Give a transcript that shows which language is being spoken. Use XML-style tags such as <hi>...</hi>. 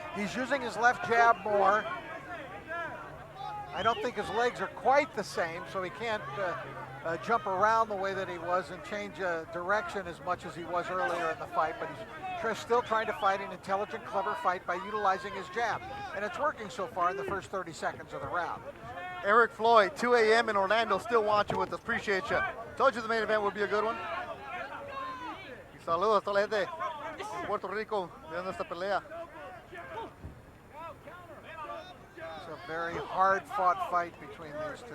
<en>He's using his left jab more. I don't think his legs are quite the same, so he can't jump around the way that he was and change direction as much as he was earlier in the fight, but he's still trying to fight an intelligent, clever fight by utilizing his jab. And it's working so far in the first 30 seconds of the round. Eric Floyd, 2 a.m. in Orlando, still watching with us. Appreciate you. Told you the main event would be a good one.</en> <es>Y saludos a toda la gente de Puerto Rico viendo esta pelea.</es> <en>It's a very hard-fought fight between these two.</en>